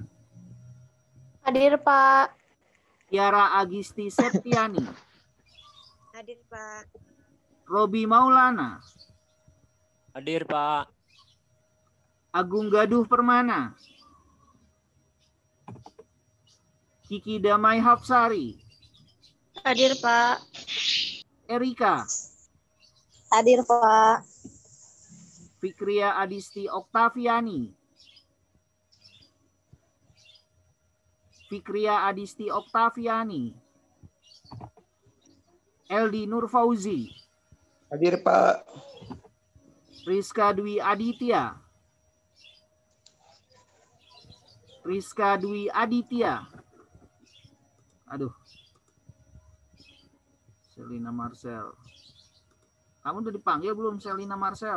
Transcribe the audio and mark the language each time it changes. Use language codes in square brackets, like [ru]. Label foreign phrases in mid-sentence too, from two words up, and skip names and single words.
[id] Hadir, Pak. Tiara Agisti Septiani. Hadir, Pak. Robi Maulana. Hadir, Pak. Agung Gaduh Permana. Kiki Damai Hapsari. Hadir, Pak. Erika. Hadir, Pak. Fikria Adisti Oktaviani. Fikria Adisti Oktaviani. Eldi Nur Fauzi. Hadir, Pak. Rizka Dwi Aditya. Rizka Dwi Aditya. Aduh. Selina Marcel. Kamu udah dipanggil belum, Selina Marcel?